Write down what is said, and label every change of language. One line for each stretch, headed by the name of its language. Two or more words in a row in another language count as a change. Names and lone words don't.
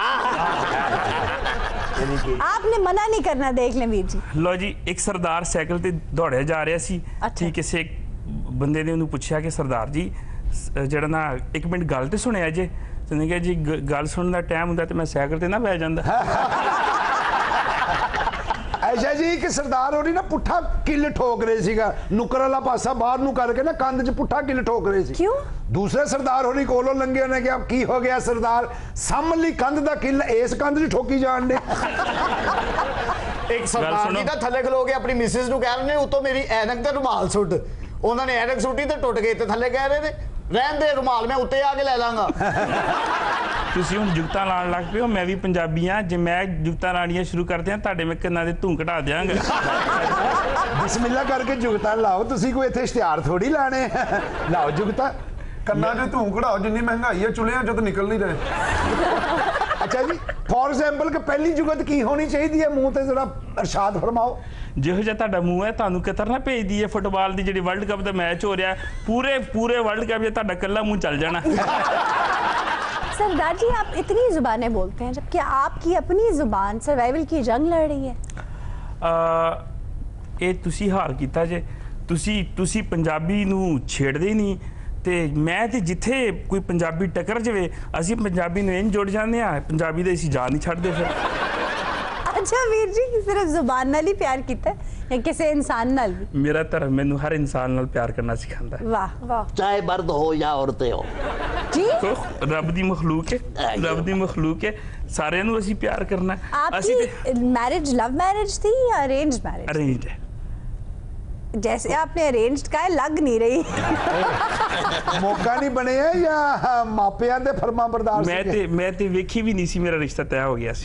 Hindi: आपने मना नहीं करना, देख लें वीर जी।
Punjabi: ਲੋ ਜੀ, ਇੱਕ ਸਰਦਾਰ ਸਾਈਕਲ ਤੇ ਦੌੜੇ ਜਾ ਰਿਹਾ ਸੀ।
Hindi: अच्छा। किसी एक बंदे ने उन्हें पूछा कि
Punjabi: ਸਰਦਾਰ ਜੀ ਜ਼ਰਾ ਨਾ ਇੱਕ ਮਿੰਟ ਗੱਲ ਤੋ ਸੁਣਿਆ ਜੇ।
Hindi: उसने कहा जी
Punjabi: ਗੱਲ ਸੁਨਣੇ ਕਾ ਟਾਈਮ ਹੋਂਦਾ ਤੋ ਮੈਂ ਸਾਈਕਲ ਤੇ ਨਾ ਬਹਿ ਜਾਂਦਾ। ਐਸਾ ਜੀ ਕਿ ਸਰਦਾਰ ਹੋਣੀ ਨਾ ਪੁੱਠਾ ਕਿੱਲ ਠੋਕ ਰਹੇ ਸੀਗਾ, ਨੁੱਕਰ ਵਾਲਾ ਪਾਸਾ ਬਾਹਰ ਨੂੰ ਕਰਕੇ ਨਾ ਕੰਧ ਚ ਪੁੱਠਾ ਕਿੱਲ ਠੋਕ ਰਹੇ ਸੀ।
Hindi: क्यों?
Punjabi: ਦੂਸਰੇ ਸਰਦਾਰ ਹੋਣੀ ਕੋਲੋਂ ਲੰਘੇ ਨੇ ਕਿਆ ਕੀ ਹੋ ਗਿਆ ਸਰਦਾਰ, ਸਾਮ੍ਹਲੀ ਕੰਧ ਦਾ ਕਿੱਲ ਇਸ ਕੰਧ ਚ ਠੋਕੀ ਜਾਨ ਦੇ। ਇੱਕ ਸਰਦਾਰ ਜੀ ਦਾ ਥੱਲੇ ਖਲੋ ਕੇ ਅਪਣੀ ਮਿਸਿਜ਼ ਨੂੰ ਕਹਿ ਰਹੇ ਨੇ ਉੱਤੋ ਮੇਰੀ ਐਨਕ ਤੇ ਰੁਮਾਲ ਸੁੱਟ। ਉਨ੍ਹੋਂਨੇ ਐਨਕ ਸੁੱਟੀ ਤੇ ਟੁੱਟ ਗਈ ਤੇ ਥੱਲੇ ਕਹਿ ਰਹੇ ਨੇ ਰਹਿਣ ਦੇ ਰੁਮਾਲ ਮੈਂ ਉੱਤੇ ਆਕੇ ਲੈ ਲਾਂਗਾ। ਤੁਸੀਂ ਹੁਣ ਜੁਗਤਾਂ ਲਾਣ ਲੱਗ ਪਏ ਹੋ। ਮੈਂ ਵੀ ਪੰਜਾਬੀ ਹਾਂ, ਜੇ ਮੈਂ ਜੁਗਤਾਂ ਲਾਣੀਆਂ ਸ਼ੁਰੂ ਕਰ ਦਿਆਂ ਤੁਹਾਡੇ ਮੈਂ ਕੰਨਾਂ ਦੇ ਧੂੰ ਘਟਾ ਦਿਆਂਗਾ। ਬਿਸਮਿੱਲਾਹ ਕਰਕੇ ਜੁਗਤਾ ਲਾਓ, ਤੁਸੀ ਕੋਈ ਇੱਥੇ ਇਸ਼ਤਿਹਾਰ ਥੋੜ੍ਹੀ ਲਾਣੇ। ਲਾਓ ਜੁਗਤਾ ਕੰਨਾਂ 'ਚ ਧੂੰ ਕਢਾਓ, ਜਿੰਨੀ ਮਹਿੰਗਾਈ ਹੈ ਚੁੱਲ੍ਹਿਆਂ 'ਚੋਂ ਤਾਂ ਨਿਕਲ ਨਹੀਂ ਰਹੇ। ਅੱਛਾ ਜੀ,
English: for example
Punjabi: ਕਿ ਪਹਿਲੀ ਜੁਗਤ ਕੀ ਹੋਣੀ ਚਾਹੀਏ ਮੂੰਹ ਤੇ ਜ਼ਰਾ ਇਰਸ਼ਾਦ ਫ਼ਰਮਾਓ। ਜਿਹੋ ਜਿਹਾ ਤੁਹਾਡਾ ਮੂੰਹ ਹੈ ਤੁਹਾਨੂੰ ਕਤਰ ਨਾ ਭੇਜਦੀ ਹੈ ਫੁੱਟਬਾਲ ਦੀ ਜਿਹੜੀ
English: World Cup
Punjabi: ਦਾ ਮੈਚ ਹੋ ਰਿਹਾ ਪੂਰੇ
English: World Cup
Punjabi: 'ਚ ਤੁਹਾਡਾ ਕੱਲਾ ਮੂੰਹ ਚੱਲ ਜਾਣਾ।
Hindi: सरदार जी आप इतनी जुबानें बोलते हैं जबकि आपकी अपनी जुबान सर्वाइवल की जंग लड़ रही है।
Punjabi: ਇਹ ਤੁਸੀਂ ਹਾਲ ਕੀਤਾ ਜੇ, ਤੁਸੀਂ ਪੰਜਾਬੀ ਨੂੰ ਛੇੜਦੇ ਹੀ ਨਹੀਂ ਤੇ ਮੈਂ ਤੇ ਜਿੱਥੇ ਕੋਈ ਪੰਜਾਬੀ ਟੱਕਰ ਜਾਵੇ ਅਸੀਂ ਪੰਜਾਬੀ ਨੂੰ ਇੰਜ ਜੁੜ ਜਾਂਦੇ ਆ, ਪੰਜਾਬੀ ਦੇ ਅਸੀਂ ਜਾਨ ਨਹੀਂ ਛੱਡਦੇ ਫਿਰ। ਅੱਛਾ ਵੀਰ ਜੀ ਸਿਰਫ਼ ਜ਼ੁਬਾਨ ਨਾਲ ਹੀ ਪਿਆਰ ਕੀਤਾ ਯਾ ਕਿਸੀ ਇਨਸਾਨ ਨਾਲ ਭੀ? ਮੇਰਾ ਧਰਮ ਮੈਨੂੰ ਹਰ ਇਨਸਾਨ ਨਾਲ ਪਿਆਰ ਕਰਨਾ ਸਿਖਾਂਦਾ ਹੈ।
Hindi: वाह वाह। चाहे मर्द हो या औरतें हो। जी
Punjabi: ਤੋ ਰੱਬ ਦੀ ਮਖ਼ਲੂਕ ਹੈ, ਰੱਬ ਦੀ ਮਖ਼ਲੂਕ ਹੈ, ਸਾਰੇ ਨੂੰ ਅਸੀਂ ਪਿਆਰ ਕਰਨਾ ਹੈ।
Hindi: आपकी मैरिज
English: love marriage
Hindi: थी या
English: arrange marriage?
Hindi: अरेंज्ड है। जैसे आपने अरेंज्ड का है, लग नहीं रही।
Punjabi: ਮੌਕਾ ਨਹੀਂ ਬਣੇ ਹੈ ਯਾ ਮਾਪਿਆਂ ਦੇ ਫ਼ਰਮਾਂ ਬਰਦਾਰ ਮੈਂ ਤੇ ਵੇਖੀ ਭੀ ਨਹੀਂ ਸੀ, ਮੇਰਾ ਰਿਸ਼ਤਾ ਤੈਅ ਹੋ ਗਿਆ ਸੀ।